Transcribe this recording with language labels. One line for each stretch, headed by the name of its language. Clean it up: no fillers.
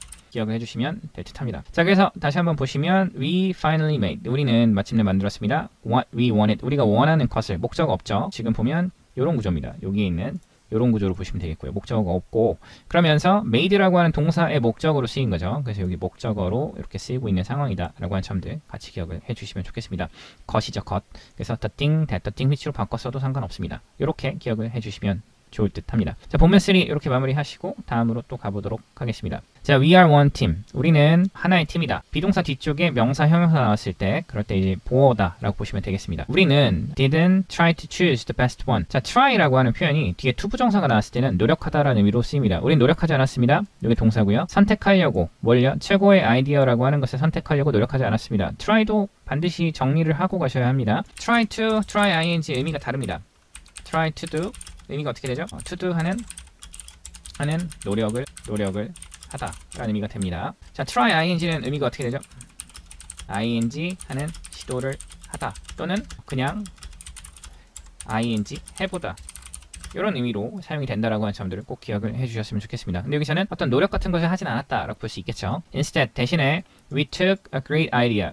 Korean: 기억을 해주시면 될 듯합니다. 자, 그래서 다시 한번 보시면
English: we finally made
Korean: 우리는 마침내 만들었습니다.
English: what we wanted
Korean: 우리가 원하는 것을 목적어 없죠. 지금 보면 이런 구조입니다. 여기에 있는 이런 구조로 보시면 되겠고요. 목적어가 없고 그러면서 made라고 하는 동사의 목적어로 쓰인 거죠. 그래서 여기 목적어로 이렇게 쓰이고 있는 상황이다 라고 하는 점들 같이 기억을 해주시면 좋겠습니다. 것이죠. 것. 그래서 the thing, that, the thing which로 바꿨어도 상관없습니다. 이렇게 기억을 해주시면 좋을 듯 합니다. 자, 본문 3 이렇게 마무리하시고 다음으로 또 가보도록 하겠습니다.
English: 자, we are one team.
Korean: 우리는 하나의 팀이다. 비동사 뒤쪽에 명사, 형용사 나왔을 때 그럴 때 이제 보어다 라고 보시면 되겠습니다. 우리는
English: didn't try to choose the best one.
Korean: 자, try라고 하는 표현이 뒤에 투부정사가 나왔을 때는 노력하다라는 의미로 쓰입니다. 우린 노력하지 않았습니다. 여기 동사고요. 선택하려고 뭘요? 최고의 아이디어라고 하는 것을 선택하려고 노력하지 않았습니다. try도 반드시 정리를 하고 가셔야 합니다. try to, try ing 의미가 다릅니다. try to do 의미가 어떻게 되죠? to do 하는 노력을 하다 라는 의미가 됩니다. 자, try ing는 의미가 어떻게 되죠? ing 하는 시도를 하다 또는 그냥 ing 해보다 이런 의미로 사용이 된다라고 하는 점들을 꼭 기억을 해주셨으면 좋겠습니다. 근데 여기서는 어떤 노력 같은 것을 하진 않았다라고 볼 수 있겠죠.
English: Instead,
Korean: 대신에
English: we took a great idea.